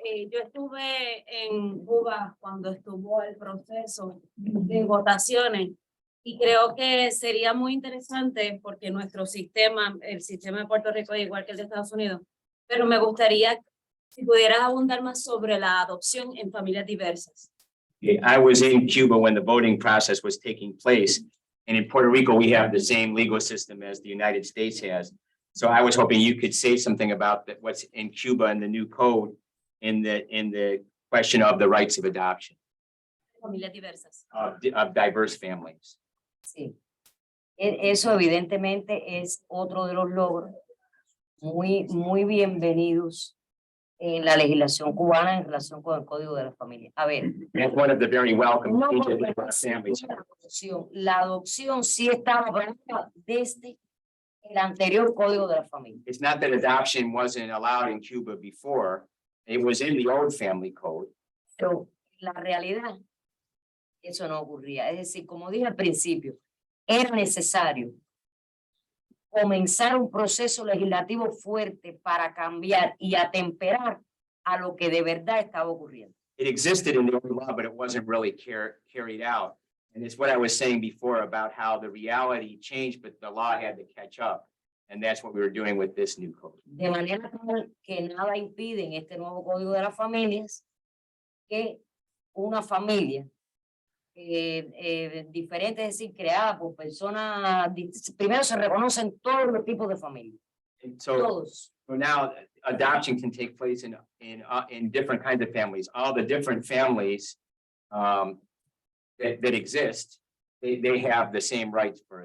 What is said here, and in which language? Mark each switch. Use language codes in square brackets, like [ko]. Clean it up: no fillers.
[es] Yo estuve en Cuba cuando estuvo el proceso de votaciones y creo que sería muy interesante porque nuestro sistema, el sistema de Puerto Rico es igual que el de Estados Unidos, pero me gustaría si pudieras abundar más sobre la adopción en familias diversas. [en] I was in Cuba when the voting process was taking place. And in Puerto Rico, we have the same legal system as the United States has. So I was hoping you could say something about that, what's in Cuba and the new code in the question of the rights of adoption [es] Familias diversas. [en] of diverse families. [es] Sí. Eso evidentemente es otro de los logros muy bienvenidos en la legislación cubana en relación con el Código de la Familia. A ver, [en] That's one of the very welcome [es] no, [en] changes [es] porque [en] for families. [es] la adopción sí estaba aprobada desde el anterior Código de la Familia. [en] It's not that adoption wasn't allowed in Cuba before. It was in the old family code. [es] Pero la realidad, eso no ocurría. Es decir, como dije al principio, era necesario comenzar un proceso legislativo fuerte para cambiar y atemperar a lo que de verdad estaba ocurriendo. [en] It existed in the old law, but it wasn't really carried out. And it's what I was saying before about how the reality changed, but the law had to catch up. And that's what we were doing with this new code. [es] De manera tal que nada impide en este nuevo Código de las Familias que una familia diferente, es decir, creada por personas, primero se reconocen todos los tipos de familias, [en] And so, [es] todos. [en] so now adoption can take place in different kinds of families, all the different families that exist. They have the same rights for